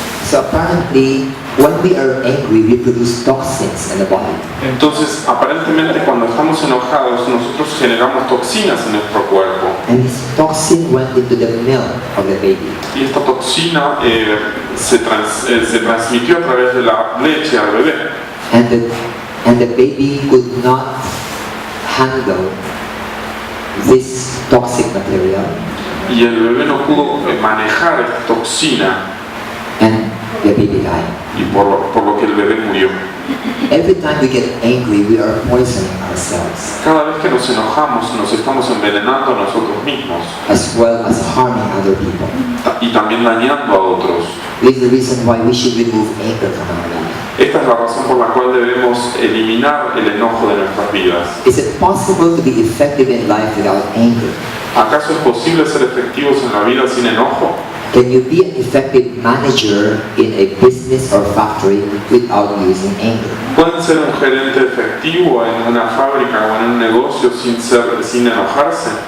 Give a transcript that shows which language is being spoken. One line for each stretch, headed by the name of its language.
English: so apparently, when we are angry, we produce toxins in the body.
Spanish: Entonces, aparentemente cuando estamos enojados, nosotros generamos toxinas en nuestro cuerpo.
English: And this toxin went into the milk of the baby.
Spanish: Y esta toxina se transmitió a través de la leche al bebé.
English: And the baby could not handle this toxic material,
Spanish: Y el bebé no pudo manejar esta toxina
English: and the baby died.
Spanish: y por lo que el bebé murió.
English: Every time we get angry, we are poisoning ourselves,
Spanish: Cada vez que nos enojamos, nos estamos envenenando a nosotros mismos
English: as well as harming other people.
Spanish: y también dañando a otros.
English: This is the reason why we should remove anger from our life.
Spanish: Esta es la razón por la cual debemos eliminar el enojo de nuestras vidas.
English: Is it possible to be effective in life without anger?
Spanish: ¿Acaso es posible ser efectivos en la vida sin enojo?
English: Can you be an effective manager in a business or factory without using anger?
Spanish: ¿Pueden ser un gerente efectivo en una fábrica o en un negocio sin enojarse?